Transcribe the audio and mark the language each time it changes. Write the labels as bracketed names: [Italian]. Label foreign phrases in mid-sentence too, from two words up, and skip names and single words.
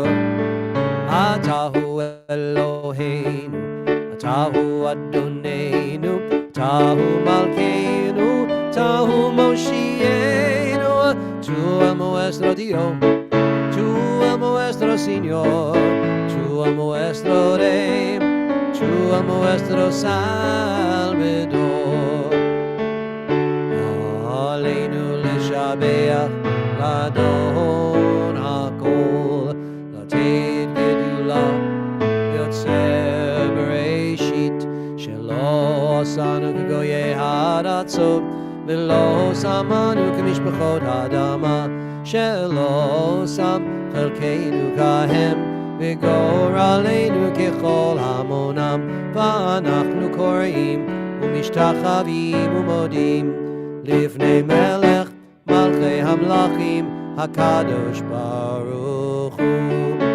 [Hebrew] אתה הוא אלוהינו, אתה הוא אדונינו, אתה הוא מלכנו, אתה הוא מושיענו, [Spanish] Tu el nuestro Dios, Tu el nuestro Señor, Tu el nuestro Rey, Tu el nuestro Salvador. [Hebrew] עלינו לשבח לאדון הכל, לתת גדולה ליוצר בראשית, שלא עשנו כגויי הארצות, ולא שמנו כמשפחות האדמה, שלא שם חלקנו כהם, וגורלנו ככל המונם, ואנחנו קוראים ומשתחווים ומודים לפני מלך מלכי המלכים הקדוש ברוך הוא.